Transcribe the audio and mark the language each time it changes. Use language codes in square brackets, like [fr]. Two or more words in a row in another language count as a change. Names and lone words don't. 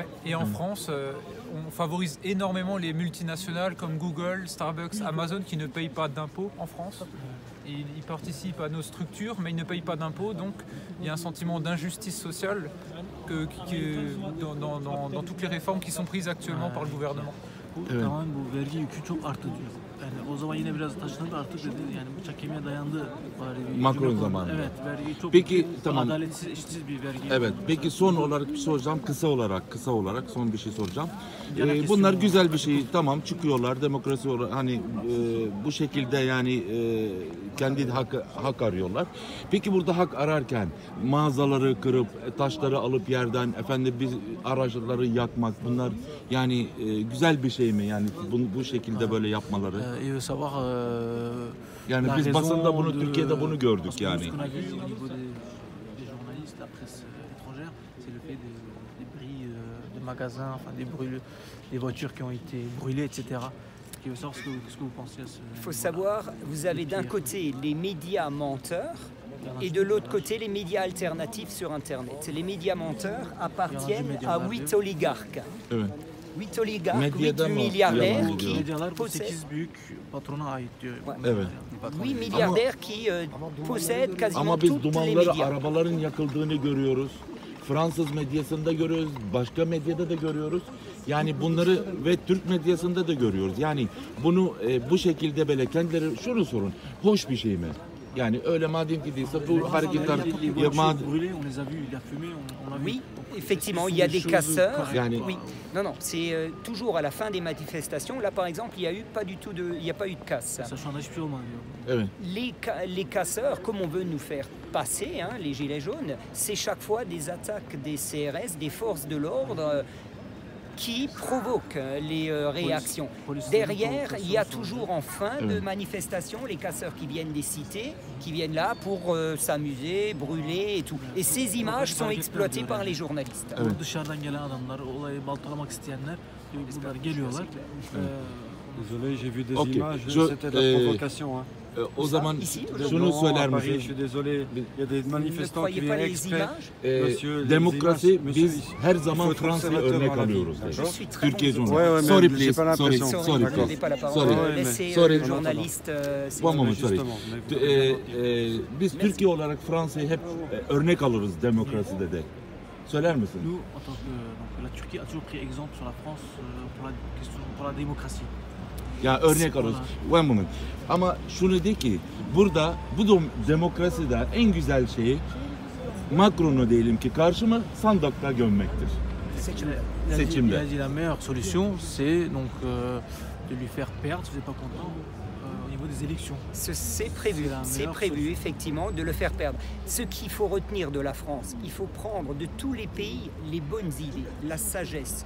[fr] Et en France, on favorise énormément les multinationales comme Google, Starbucks, Amazon qui ne payent pas d'impôts en France. Ils participent à nos structures, mais ils ne payent pas d'impôts, donc il y a un sentiment d'injustice sociale dans toutes les réformes qui sont prises actuellement par le gouvernement. [tr] Tamamen bu vergi yükü çok arttı diyor. Yani o zaman yine biraz taşındı artık dedi. Yani bıçak kemiğe dayandı. Macron zamanında. Evet, vergi çok Peki tamam. adaletsiz, eşitsiz bir vergi. Evet. Peki son olarak bir soracağım. Kısa olarak son bir şey soracağım. Bunlar güzel bir şey. Tamam çıkıyorlar demokrasi olarak hani bu şekilde yani kendi hak arıyorlar. Peki burada hak ararken mağazaları kırıp taşları alıp yerden biz araçları yakmak bunlar yani güzel bir şey mi? Yani bu şekilde böyle yapmaları. Sabah Yani biz basında bunu Türkiye'de bunu gördük yani. [fr] Magasins, enfin des voitures qui ont été brûlées, etc. Qui veut savoir ce que vous pensez à ce... Il faut savoir, vous avez d'un côté les médias menteurs et de l'autre côté les médias alternatifs sur Internet. Les médias menteurs appartiennent à 8 oligarques. [tr] Evet. [fr] 8 oligarques, [tr] Medyada 8 mı? [fr] milliardaires [tr] Yalan [fr] qui [tr] Medyalar bu [fr] possèdent [tr] 8 büyük patrona ait diyor. Evet. [fr] 8 milliardaires qui possèdent quasiment [tr] Ama biz [fr] toutes les [tr] dumanları [fr] médias. [tr] arabaların yakıldığını görüyoruz. Fransız medyasında görüyoruz, başka medyada da görüyoruz. Yani bunları ve Türk medyasında da görüyoruz. Yani bunu bu şekilde böyle kendileri şunu sorun. Hoş bir şey mi? Yani öyle madem ki değilse bu hareketler [fr] Oui, effectivement, il y a des casseurs. [tr] Yani [fr] Oui, non, c'est toujours à la fin des manifestations. Là, par exemple, il n'y a pas eu de casse. [tr] Şu anda hiçbir şey olmadı diyor. evet. [fr] Les casseurs, comme on veut nous faire passer, hein, les gilets jaunes, c'est chaque fois des attaques des CRS, des forces de l'ordre qui provoquent les réactions. Derrière, il y a toujours en fin de manifestation les casseurs qui viennent des cités, qui viennent là pour s'amuser, brûler et tout. Et ces images sont exploitées par les journalistes. [tr] Dışarıdan gelen adamlar, olayı baltalamak isteyenler bunlar geliyorlar. [fr] Désolé, j'ai vu des Ok. images, Je- c'était de la provocation. Hein. [tr] O zaman [fr] Ici, [tr] şunu [fr] Non, [tr] söyler [fr] à Paris, je [tr] misiniz? [fr] suis désolé, il y a des Vous ne manifestants qui croyez pas viennent les exprès. images? Monsieur, les [tr] Demokrasi [fr] images, monsieur, [tr] biz her zaman [fr] il faut être [tr] Fransa'yı [fr] conservateur [tr] örnek [fr] dans la vie, [tr] alıyoruz. [fr] d'accord? Je suis très [tr] Türkiye [fr] bon. [tr] Cumhuriyeti. [fr] Ouais, ouais, mais [en] Sorry [fr] j'ai [en] please, [fr] pas [en] sorry, [fr] l'impression. Sorry, vous [en] please. [fr] n'avez pas la parole. [en] Sorry. [fr] Laissez [en] Sorry. [fr] le journaliste. [en] One moment, sorry. [fr] Justement, mais- [tr] Biz Türkiye olarak Fransa'yı hep örnek alırız demokraside de. Söyler misin? [fr] Nous, en tant que donc, la Turquie a toujours pris exemple sur la France pour la démocratie. [tr] Ya örnek alırız. [en] One moment. [tr] Ama şunu de ki burada bu demokraside en güzel şeyi Macron'u diyelim ki karşıma sandıkta gömmektir. [fr] Il a dit la meilleure solution, c'est donc de lui faire perdre, si vous n'êtes pas content, au niveau des élections. C'est prévu effectivement de le faire perdre. Ce qu'il faut retenir de la France, il faut prendre de tous les pays les bonnes idées, la sagesse.